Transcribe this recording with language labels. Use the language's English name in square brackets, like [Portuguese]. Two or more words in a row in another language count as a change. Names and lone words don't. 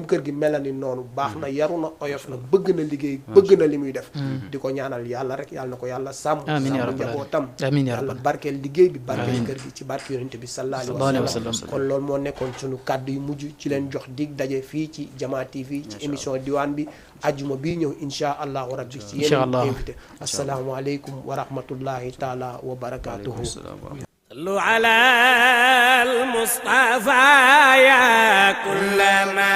[Wolof] kër gi mel na ni noonu baax na yaru na oyof na bëgg na liggéey bëgg na li muy def di ko ñaanal yàlla rek yàlla na ko yàlla sàmm sàmm njabootam yàlla barkeel liggéey bi barkeel kër gi ci barke yonent bi [Arabic] صلى الله عليه وسلم [Wolof] kon loolu moo nekkoon suñu kàddu yu mujj ci leen jox dig daje fii ci Jamaa TV ci émission diwaan bi ajjuma bii ñëw [Arabic] إن شاء الله ربي [Wolof] ci yeneen invité [Arabic] السلام عليكم ورحمة الله تعالى وبركاته صلوا على المصطفى يا كل ما